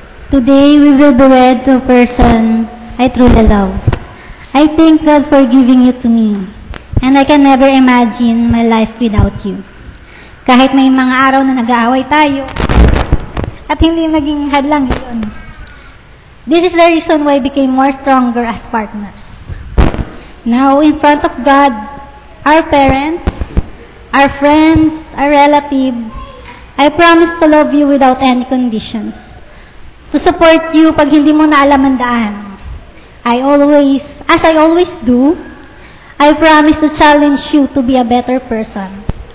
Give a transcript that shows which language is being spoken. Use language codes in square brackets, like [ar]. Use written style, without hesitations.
[en] Today we will be wed to a person I truly love. I thank God for giving you to me, and I can never imagine my life without you. [tl] Kahit may mga araw na nag-aaway tayo, at hindi maging hadlang yun. [en] This is the reason why we became more stronger as partners. Now, in front of God, our parents, our friends, our relatives, I promise to love you without any conditions. To support you [tl] pag hindi mo na alam ang daan. [en] As I always do, I promise to challenge you to be a better person.